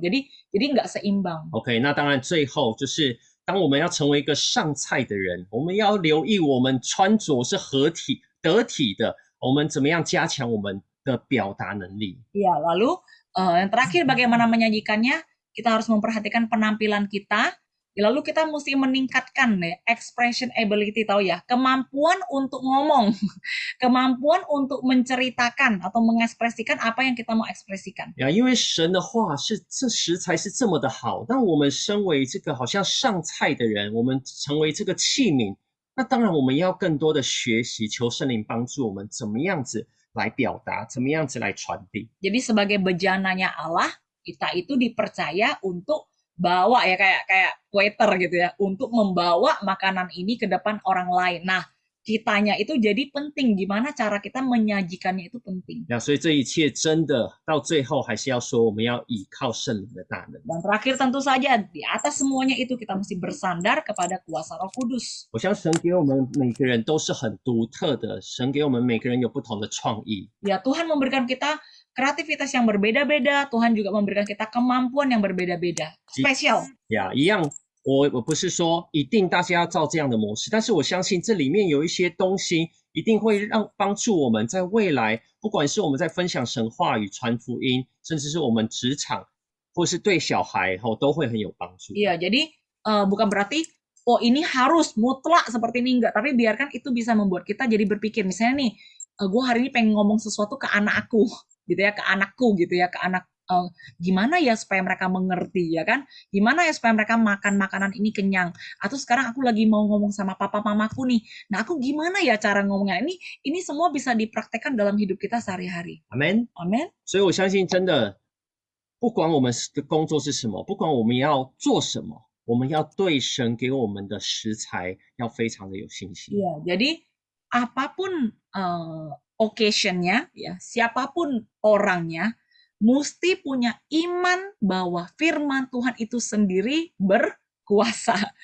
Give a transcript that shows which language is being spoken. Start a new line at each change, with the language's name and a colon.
Indonesian: Jadi nggak seimbang.
Chinese: OK， 那当然最后就是当我们要成为一个上菜的人，我们要留意我们穿着是得体的，我们怎么样加强我们的表达能力。
Indonesian: Iya, lalu yang terakhir bagaimana menyajikannya? Kita harus memperhatikan penampilan kita. Lalu kita mesti meningkatkan ya,
English: expression ability,
Indonesian: tahu ya, kemampuan untuk ngomong, kemampuan untuk menceritakan atau mengekspresikan apa yang kita mau ekspresikan.
Chinese: 因为神的话是这食材是这么的好，但我们身为这个好像上菜的人，我们成为这个器皿，那当然我们要更多的学习，求圣灵帮助我们怎么样子来表达，怎么样子来传递。
Indonesian: Jadi sebagai bejananya Allah, kita itu dipercaya untuk bawa ya kayak waiter gitu ya, untuk membawa makanan ini ke depan orang lain. Nah, kitanya itu jadi penting, gimana cara kita menyajikannya itu penting.
Chinese: 所以这一切真的到最后还是要说，我们要倚靠圣灵的大能。
Indonesian: Dan terakhir tentu saja di atas semuanya itu kita mesti bersandar kepada kuasa Roh Kudus.
Chinese: 我相信神给我们每个人都是很独特的，神给我们每个人有不同的创意。
Indonesian: Ya, Tuhan memberikan kita kreativitas yang berbeda-beda, Tuhan juga memberikan kita kemampuan yang berbeda-beda, spesial.
Chinese: 一样，我不是说一定大家要照这样的模式，但是我相信这里面有一些东西一定会帮助我们在未来，不管是我们在分享神话语、传福音，甚至是我们职场或是对小孩都会很有帮助。
Indonesian: Iya, jadi bukan berarti oh ini harus mutlak seperti ini, enggak. Tapi biarkan itu bisa membuat kita jadi berpikir. Misalnya nih, gue hari ini pengen ngomong sesuatu ke anak aku, gitu ya, ke anakku gitu ya, ke anak gimana ya supaya mereka mengerti ya kan? Gimana ya supaya mereka makan makanan ini kenyang? Atau sekarang aku lagi mau ngomong sama papa mamaku nih. Nah, aku gimana ya cara ngomongnya? Ini semua bisa dipraktekkan dalam hidup kita sehari-hari.
Chinese: Amen。
Indonesian: Amin.
Chinese: 所以我相信，真的，不管我们的工作是什么，不管我们要做什么，我们要对神给我们的食材要非常的有信心。
Indonesian: Iya, jadi apapun occasion-nya, ya, siapapun orangnya, mesti punya iman bahwa firman Tuhan itu sendiri berkuasa.